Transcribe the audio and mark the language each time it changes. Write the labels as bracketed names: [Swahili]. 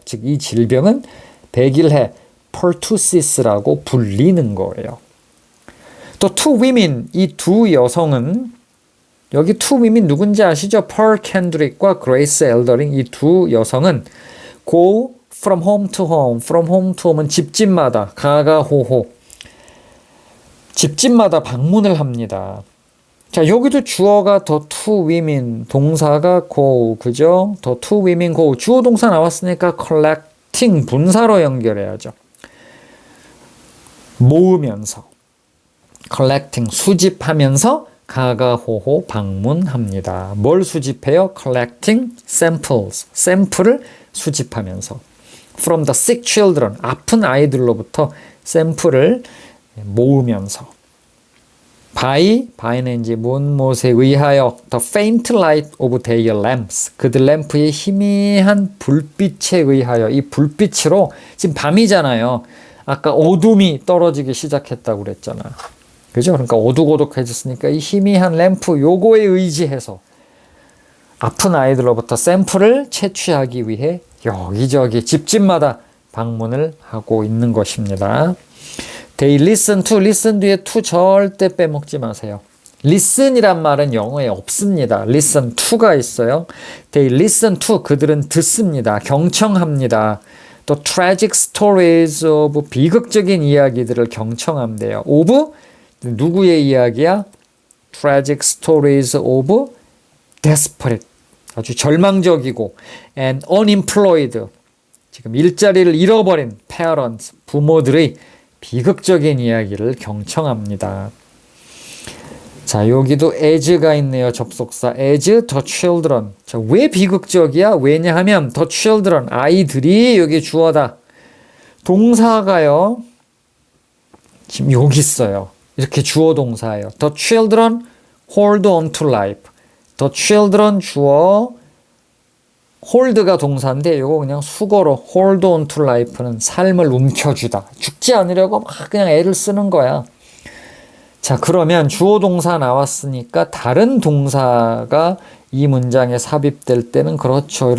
[Korean] 즉 이 질병은 백일해, pertussis라고 불리는 거예요. 또 [English] two women, [Korean] 이 두 여성은, 여기 two women 누군지 아시죠? Pearl Kendrick과 Grace Eldering, 이 두 여성은 go [English] from home to home. from home to home [Korean] 은 집집마다 가가호호. 집집마다 방문을 합니다. 자, 여기도 주어가 [English] the two women, [Korean] 동사가 go, 그죠? [English] the two women go. [Korean] 주어 동사 나왔으니까 collecting 분사로 연결해야죠. 모으면서. collecting 수집하면서 가가호호 방문합니다. 뭘 수집해요? [English] collecting samples. [Korean] 샘플을 수집하면서. [English] from the sick children. [Korean] 아픈 아이들로부터 샘플을 모으면서. by는 이제 무엇에 의하여 [English] the faint light of their lamps. [Korean] 그들 램프의 희미한 불빛에 의하여 이 불빛으로 지금 밤이잖아요. 아까 어둠이 떨어지기 시작했다고 그랬잖아요. 그죠? 그러니까 어둑어둑해졌으니까 이 희미한 램프 요거에 의지해서 아픈 아이들로부터 샘플을 채취하기 위해 여기저기 집집마다 방문을 하고 있는 것입니다. [English] They listen to, [Korean] listen 뒤에 to 절대 빼먹지 마세요. listen이란 말은 영어에 없습니다. [English] listen to [Korean] 가 있어요. [English] They listen to, [Korean] 그들은 듣습니다. 경청합니다. 또 [English] tragic stories of, [Korean] 비극적인 이야기들을 경청한대요. of, 누구의 이야기야? [English] tragic stories of desperate, [Korean] 아주 절망적이고 [English] and unemployed, [Korean] 지금 일자리를 잃어버린 parents, 부모들의 비극적인 이야기를 경청합니다. 자, 여기도 as가 있네요. 접속사 [English] as the children. [Korean] 자, 왜 비극적이야? 왜냐하면 [English] the children, [Korean] 아이들이 여기 주어다. 동사가요. 지금 여기 있어요. 이렇게 주어 동사예요. [English] The children hold on to life. The children [Korean] 주어, hold가 동사인데 이거 그냥 수거로 [English] hold on to life [Korean] 는 삶을 움켜쥐다. 죽지 않으려고 막 그냥 애를 쓰는 거야. 자, 그러면 주어 동사 나왔으니까 다른 동사가 이 문장에 삽입될 때는 그렇죠.